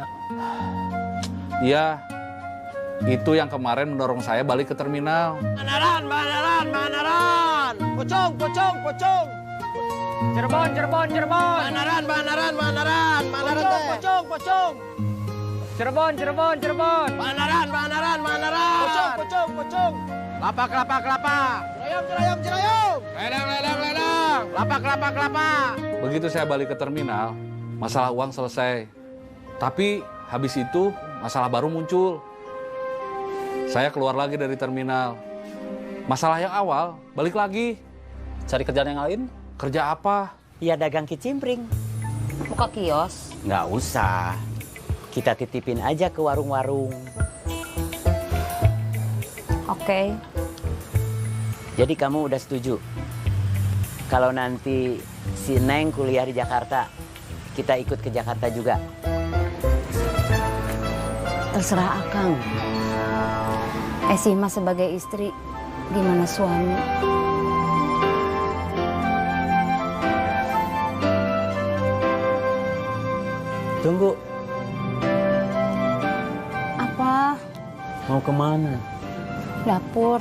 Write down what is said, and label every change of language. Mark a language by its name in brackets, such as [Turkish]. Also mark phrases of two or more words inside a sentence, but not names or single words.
[Indonesian] Iya, itu yang kemarin mendorong saya balik ke terminal. Banaran. Pocong. Cirebon. Banaran. Pocong. Cirebon. Banaran. Pocong. Kelapa. Cerayam. Ledang. Kelapa. Begitu saya balik ke terminal, masalah uang selesai. Tapi habis itu masalah baru muncul. Saya keluar lagi dari terminal. Masalah yang awal balik lagi. Cari kerjaan yang lain? Kerja apa? Ya dagang kicimpring. Buka kios? Nggak usah. Kita titipin aja ke warung-warung. Oke. Jadi kamu udah setuju? Kalau nanti si Neng kuliah di Jakarta, kita ikut ke Jakarta juga? Terserah Akang. Esi mah sebagai istri, gimana suami? Tunggu. Apa? Mau kemana? Dapur.